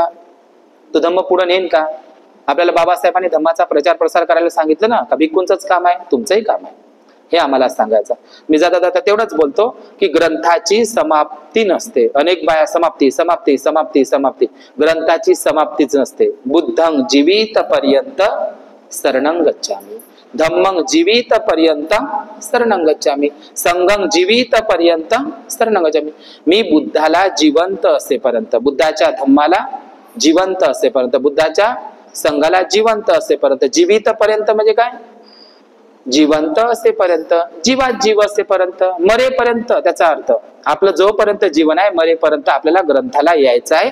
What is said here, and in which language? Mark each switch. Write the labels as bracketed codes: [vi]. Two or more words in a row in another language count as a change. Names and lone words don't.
[mr] तो धम्म पुढे नेन का? आपल्याला बाबासाहेबांनी धम्माचा प्रचार प्रसार करायला सांगितलं ना. का भिक्खूंचंच काम आहे? तुमचंही काम आहे. हे आम्हाला सांगायचं. मी जाता जाता तेवढंच बोलतो की ग्रंथाची समाप्ती नसते. अनेक बाया समाप्ती समाप्ती समाप्ती समाप्ती, ग्रंथाची समाप्तीच नसते. [pi] बुद्धं जीवित पर्यंत शरणं गच्छामि, धम्मं जीवित पर्यंत शरणं गच्छामि, संघं जीवित पर्यंत शरणं गच्छामि. [mr] मी बुद्धाला जिवंत असेपर्यंत, बुद्धाच्या धम्माला जिवंत असेपर्यंत, बुद्धाच्या संघाला जिवंत असेपर्यंत, [pi] जीवित पर्यंत [mr] म्हणजे काय, जिवंत असेपर्यंत, जीवात जीव असेपर्यंत, मरेपर्यंत. त्याचा अर्थ आपलं जोपर्यंत जीवन आहे मरेपर्यंत आपल्याला ग्रंथाला यायचं आहे.